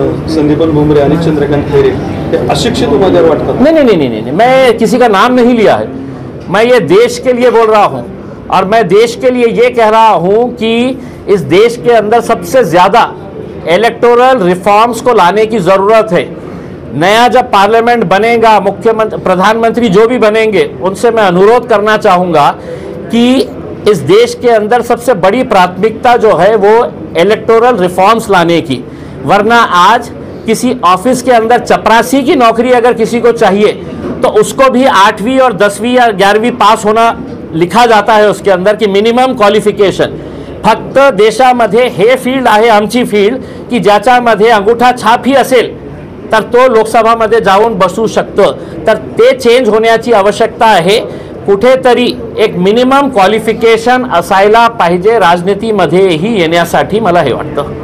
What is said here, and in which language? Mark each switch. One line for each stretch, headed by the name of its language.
Marathi: संदीपन भुमरे आणि चंद्रकांत खैरे हे अशिक्षित उमेदवार वाटतात?
Hindi: नहीं, मैं किसी का नाम नहीं लिया है. मैं ये देश के लिए बोल रहा हूँ, और मैं देश के लिए ये कह रहा हूँ कि इस देश के अंदर सबसे ज़्यादा इलेक्टोरल रिफॉर्म्स को लाने की ज़रूरत है. नया जब पार्लियामेंट बनेगा, मुख्यमंत्री, प्रधानमंत्री जो भी बनेंगे, उनसे मैं अनुरोध करना चाहूँगा कि इस देश के अंदर सबसे बड़ी प्राथमिकता जो है वो इलेक्टोरल रिफॉर्म्स लाने की. वरना आज किसी ऑफिस के अंदर चपरासी की नौकरी अगर किसी को चाहिए तो उसको भी 8वीं और 10वीं या 11वीं पास होना लिखा जाता है उसके अंदर की मिनिमम क्वालिफिकेशन.
Marathi: फक्त देशामध्ये हे फील्ड आहे आमची फील्ड की ज्याच्यामध्ये अंगूठा छाप ही असेल तर तो लोकसभामध्ये जाऊन बसू शकतो. तर ते चेंज होण्याची आवश्यकता आहे. कुठेतरी एक मिनिमम क्वालिफिकेशन असायला पाहिजे राजनीतीमध्येही येण्यासाठी, मला हे वाटतं.